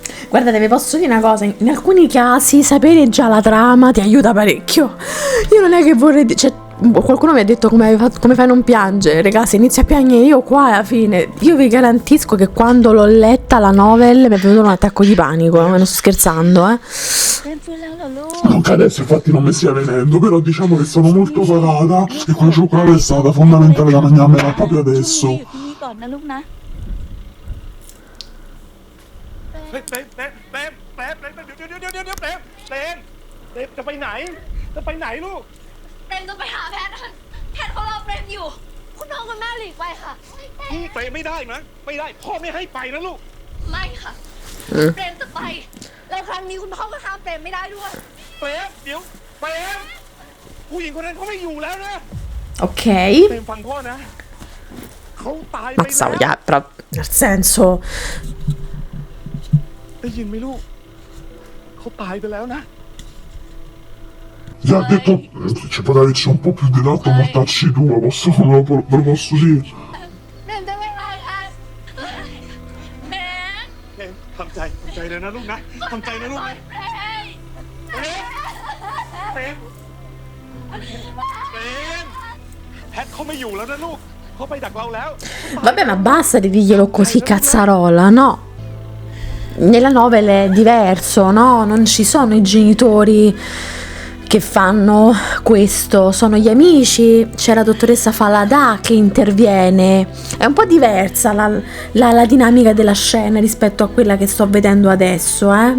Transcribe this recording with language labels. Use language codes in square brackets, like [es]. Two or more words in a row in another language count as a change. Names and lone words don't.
[it] Guardate, vi posso dire una cosa, in alcuni casi sapere già la trama ti aiuta parecchio. Io non è che vorrei cioè, qualcuno mi ha detto come fai a non piangere, raga, se inizio a piangere io qua alla fine, io vi garantisco che quando l'ho letta la novel mi è venuto un attacco di panico, non sto scherzando, [th] เปรมฟื้นแล้วเหรอลูก [it] Non che adesso infatti non mi stia venendo, però diciamo che sono molto parata e quella cioccolata è stata fondamentale da mangiarmela proprio adesso. [th] อยู่ที่นี่ก่อนนะลูกนะ เฮ้ยเปรมเดี๋ยวเปรมจะไปไหนลูก เปรมจะไปหาแพทย์แพทย์เขารอเปรมอยู่ คุณพ่อคุณแม่หลีกไปค่ะ เปรมไม่ได้นะไม่ได้พ่อไม่ให้ไปนะลูก ไม่ค่ะ เปรมจะไป แล้วครั้งนี้คุณพ่อก็ห้ามเปรมไม่ได้ด้วย เปรมเดี๋ยวเปรมผู้หญิงคนนั้นเขาไม่อยู่แล้วนะ [it] ok? [th] เปรมฟังพ่อนะเขาตายไป [it] Mazzavo, [th] แล้ว [it] però nel senso [th] ได้ยินไหมลูกเขาตายไปแล้วนะ [it] Gli ha detto ci può darci un po' più di latte a mortacci tu, ve lo posso dire. [th] เปรมจะไม่ไปค่ะเปรม เปรมทำใจเลยนะลูกนะทำใจนะลูก ปล่อ นะ ยเปรม เปรมแพทเขาไม่อยู่แล้วนะลูกเขาไปดักเราแล้ว [it] vabbè, ma basta di dirglielo così cazzarola, no? Nella novel è diverso, no? Non ci sono i genitori che fanno questo, sono gli amici, c'è la dottoressa Falada che interviene, è un po' diversa la dinamica della scena rispetto a quella che sto vedendo adesso, eh?